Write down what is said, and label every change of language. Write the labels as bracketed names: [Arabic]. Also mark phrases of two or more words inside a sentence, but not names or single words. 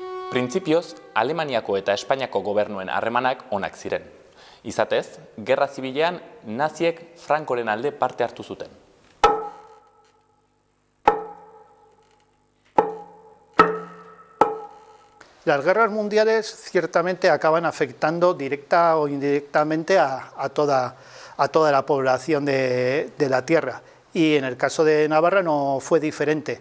[Basque] Printzipioz, Alemaniako eta Espainiako gobernuen harremanak onak ziren. Izatez, Gerra Zibilean naziek Francoren alde parte hartu zuten. [Spanish] Las guerras mundiales ciertamente acaban afectando directa o indirectamente a toda la población de la tierra, y en el caso de Navarra no fue diferente.